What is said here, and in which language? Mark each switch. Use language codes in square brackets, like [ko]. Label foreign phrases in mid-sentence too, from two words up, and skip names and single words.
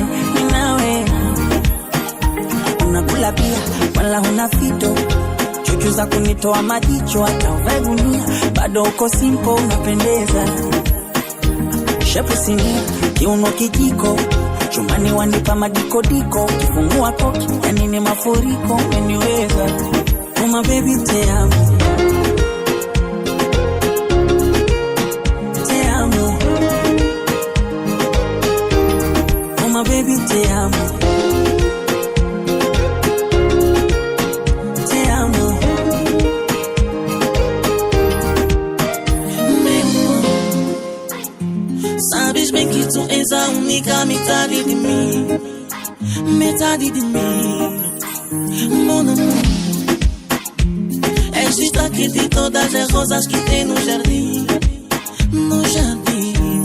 [sw] Mimi nawe unakula pia wala huna fito, chuchu za kunitoa majicho hata uvae gunia, bado uko simple unapendeza. Shepu sinia, kiuno kijiko, chumbani wanipa madikodiko, kifungua koki yani ni mafuriko, umeniweza. [en] Oh my baby [pt] te amo, te amo. [en] Oh my baby [pt] te amo, te amo. Sabes bem que tu és a única metade de mim, metade de mim, [fr] mon amor. [pt] És destaque de todas as rosas que tem no jardim, no jardim.